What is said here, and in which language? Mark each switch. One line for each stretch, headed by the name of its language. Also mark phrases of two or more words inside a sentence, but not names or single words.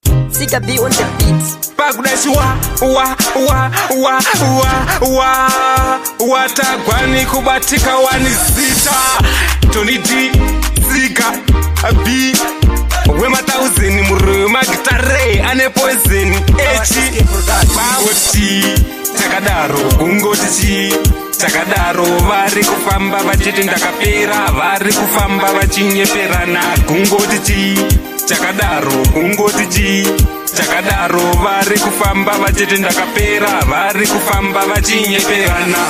English: Sika B on the beat.
Shona: Pakuda chiwa, wa, wa, wa, wa, wa, watagwa nikubatika wani zita. Tony D, Sika B, wema thousand, murume magitare, ane poison, echi. Pangoti, takadaro, kungoti chi, takadaro, vari kufamba vachiti ndakapera, vari kufamba vachinyeperana, kungoti chi, takadaro, kungoti chi, takadaro, vari kufamba vachiti ndakapera, vari kufamba vachinyeperana.